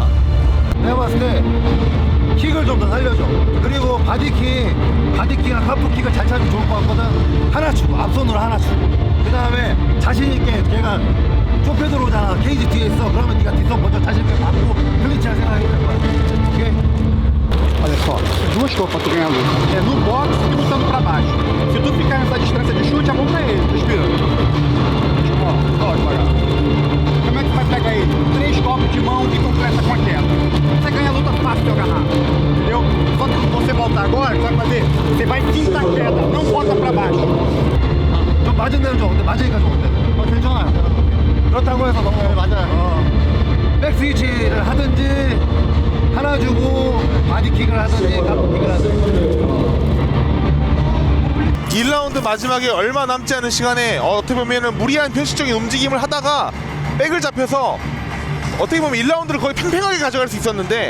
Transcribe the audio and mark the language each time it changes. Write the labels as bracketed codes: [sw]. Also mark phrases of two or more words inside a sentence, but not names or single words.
[ko] 내가 봤을 때 킥을 좀 더 살려줘. 그리고 바디킥이나 카프킥을 잘 차면 좋을 것 같거든. 하나 주고 앞손으로 하나 주고 그 다음에 자신 있게 걔가 좁혀 들어오잖아. 케이지 뒤에 있어. 그러면 네가 뒷손 먼저 자신 있게 받고 클린치할 생각이 될 거야. 오케이? [pt] Olha só, duas coisas pra tu ganhar a luta. É no boxe e lutando pra baixo. Se tu ficar nessa distância de chute, a mão pra ele, respirando. Ó, devagar. Como é que tu vai pegar ele? 3 golpes de mão e completa com a queda. Você ganha a luta fácil de agarrar. Entendeu? Só que você voltar agora, o que você vai fazer? Você vai fintar a queda, não bota pra baixo. [ko] 좀 맞은 대로 줘. 근데 맞으니까 좋은데. 괜찮아요. 그렇다고 해서 너무 맞아요. 백스위치를 하든지 하나 주고 바디킥을 하든지 카프킥을 하든지. 1라운드 마지막에 얼마 남지 않은 시간에 어떻게 보면은 무리한 변칙적인 움직임을 하다가 백을 잡혀서 어떻게 보면 1라운드를 거의 팽팽하게 가져갈 수 있었는데